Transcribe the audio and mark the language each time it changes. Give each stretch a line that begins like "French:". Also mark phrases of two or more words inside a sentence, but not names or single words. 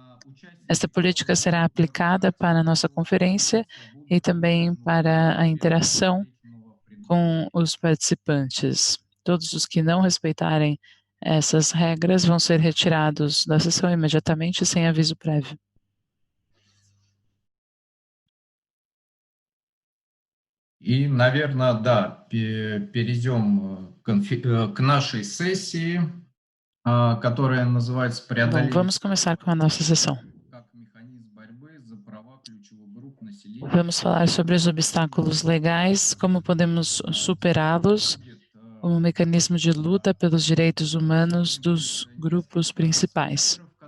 Portuguese: Esta política será aplicada para a nossa conferência e também para a interação com os participantes. Todos os que não respeitarem essas regras vão ser retirados da sessão imediatamente sem aviso prévio.
Russian: И, наверное, да, перейдем к нашей сессии, которая называется
Portuguese: Bom, vamos começar com a nossa sessão. Vamos falar sobre os obstáculos legais, como podemos superá-los, como mecanismo de luta pelos direitos humanos dos grupos principais.